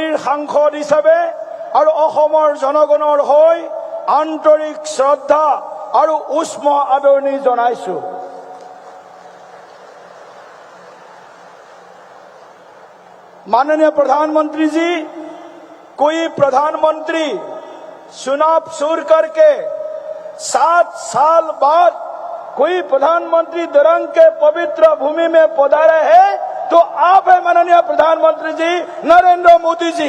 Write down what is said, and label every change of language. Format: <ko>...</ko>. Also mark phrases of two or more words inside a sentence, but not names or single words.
<as>সাংসদ হিচাপে আৰু অসমৰ জনগণৰ হৈ আন্তৰিক শ্ৰদ্ধা আৰু উষ্ম আদৰণি জনাইছো।</as> <hi>माननीय प्रधानमंत्री जी, कोई प्रधानमंत्री चुनाव शुरू करके 7 साल बाद कोई प्रधानमंत्री दरंग के पवित्र भूमि में पधारे है तो आप है माननीय प्रधानमंत्री जी नरेंद्र मोदी जी।</hi>